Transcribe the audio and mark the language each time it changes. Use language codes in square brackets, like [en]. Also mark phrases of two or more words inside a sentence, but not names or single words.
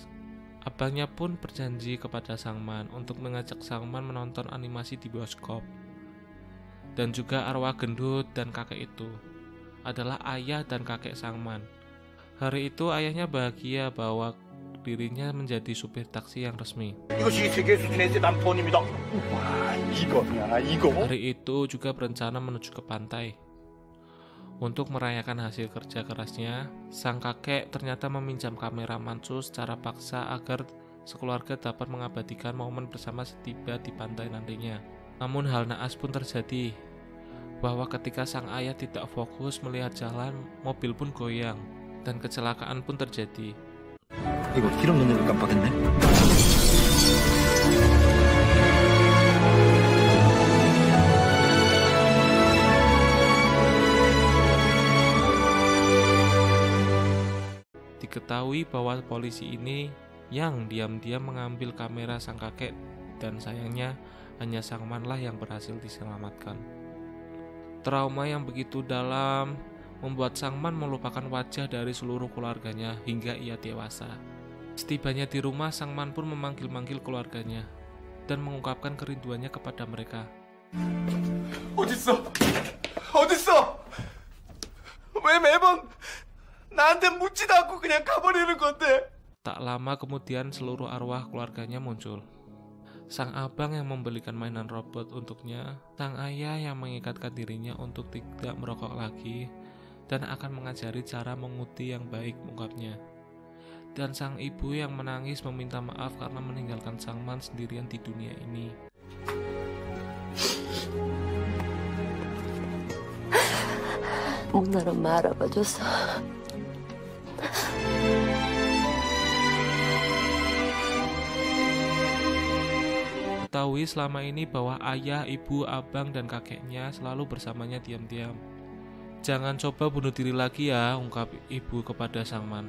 [id] Abangnya pun berjanji kepada Sangman untuk mengajak Sangman menonton animasi di bioskop. Dan juga arwah gendut dan kakek itu adalah ayah dan kakek Sangman. Hari itu ayahnya bahagia bahwa dirinya menjadi supir taksi yang resmi. [ko] 이것이 세계 수준의 세단 폰입니다. 와, 이거야, 이거. [id] Hari itu juga berencana menuju ke pantai. Untuk merayakan hasil kerja kerasnya, sang kakek ternyata meminjam kamera mansu secara paksa agar sekeluarga dapat mengabadikan momen bersama setiba di pantai nantinya. Namun hal naas pun terjadi, bahwa ketika sang ayah tidak fokus melihat jalan, mobil pun goyang, dan kecelakaan pun terjadi. [ko] 이거 기름 넣는 거 깜빡했네. [id] Diketahui bahwa polisi ini yang diam-diam mengambil kamera sang kakek, dan sayangnya hanya Sangmanlah yang berhasil diselamatkan. Trauma yang begitu dalam membuat Sangman melupakan wajah dari seluruh keluarganya hingga ia dewasa. Setibanya di rumah, Sangman pun memanggil-manggil keluarganya dan mengungkapkan kerinduannya kepada mereka. [ko] 어딨어? 어딨어? 왜 매번 나한테 묻지도 않고 그냥 가버리는 건데? [id] Tak lama kemudian seluruh arwah keluarganya muncul. Sang abang yang membelikan mainan robot untuknya, sang ayah yang mengikatkan dirinya untuk tidak merokok lagi, dan akan mengajari cara menguti yang baik, ungkapnya. dan sang ibu yang menangis meminta maaf karena meninggalkan Sangman sendirian di dunia ini. [ko] 나를 말아봐줘서 [id] Ketahui selama ini bahwa ayah, ibu, abang, dan kakeknya selalu bersamanya diam-diam. Jangan coba bunuh diri lagi ya, ungkap ibu kepada Sangman.